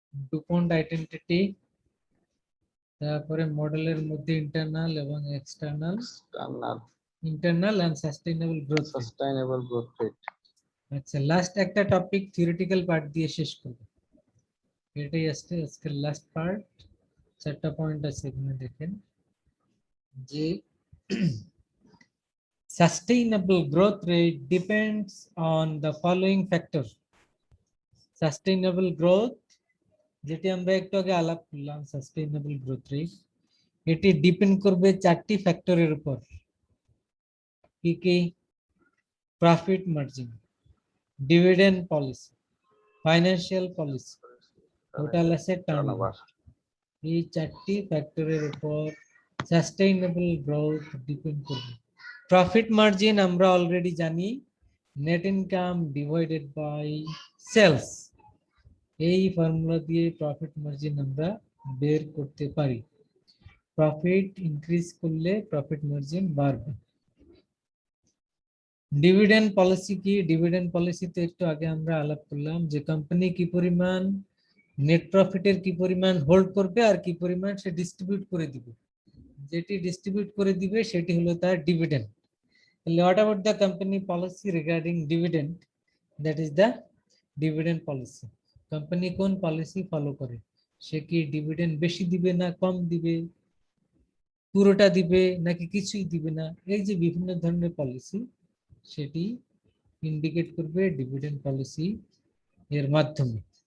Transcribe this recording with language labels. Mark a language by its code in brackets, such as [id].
[bn] Dupont identity, তারপরে মডেলের মধ্যে ইন্টারনাল এবং external, internal and sustainable growth. Sustainable growth rate. আচ্ছা, লাস্ট একটা টপিক থিওরিটিক্যাল পার্ট দিয়ে শেষ করব। এটাই আজকের লাস্ট পার্ট। 4টা পয়েন্ট আছে এখানে দেখেন যে [en] sustainable growth rate depends on the following factor. [bn] Sustainable growth, যেটি আমরা একটু আগে আলাপ করলাম, সাস্টেইনেবল গ্রোথ রেট, এটি ডিপেন্ড করবে 4টি ফ্যাক্টরের উপর। কি কি? Profit margin, dividend policy, financial policy, total asset turnover. এই 4টি ফ্যাক্টরের উপর সাস্টেইনেবল গ্রোথ ডিপেন্ড করবে। প্রফিট মার্জিন আমরা অলরেডি জানি, net income divided by sales. এই ফর্মুলা দিয়ে প্রফিট মার্জিন আমরা বের করতে পারি। প্রফিট ইনক্রিজ করলে প্রফিট মার্জিন বাড়বে। ডিভিডেন্ড পলিসি কি? ডিভিডেন্ড পলিসিতে একটু আগে আমরা আলাপ করলাম যে কোম্পানি কি পরিমাণ নেট প্রফিটের কি পরিমাণ হোল্ড করবে আর কি পরিমাণ সে ডিস্ট্রিবিউট করে দিবে। যেটি ডিস্ট্রিবিউট করে দিবে সেটি হলো তার dividend. [en] What about the company policy regarding dividend? That is the dividend policy. [bn] Company কোন পলিসি ফলো করে? সে কি ডিভিডেন্ড বেশি দিবে না কম দিবে, পুরোটা দিবে নাকি কিছুই দিবে না, এই যে বিভিন্ন ধরনের পলিসি, সেটি ইন্ডিকেট করবে ডিভিডেন্ড পলিসি এর মাধ্যমে।